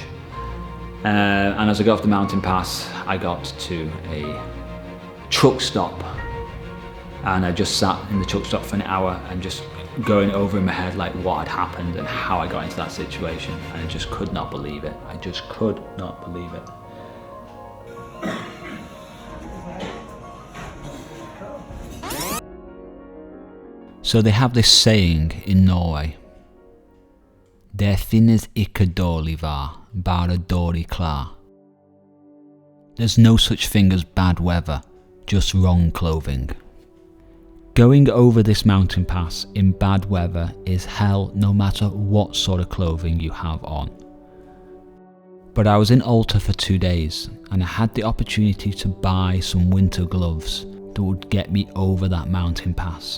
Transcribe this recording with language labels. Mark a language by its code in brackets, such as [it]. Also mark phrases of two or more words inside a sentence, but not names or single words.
[en] And as I got off the mountain pass, I got to a truck stop, and I just sat in the truck stop for an hour and just going over in my head like what had happened and how I got into that situation, and I just could not believe it. I just could not believe it. So they have this saying in Norway: [no] "Det finnes ikke dårlig vær, bare dårlig klær." [en] There's no such thing as bad weather, just wrong clothing. Going over this mountain pass in bad weather is hell, no matter what sort of clothing you have on. But I was in Alta for 2 days, and I had the opportunity to buy some winter gloves that would get me over that mountain pass.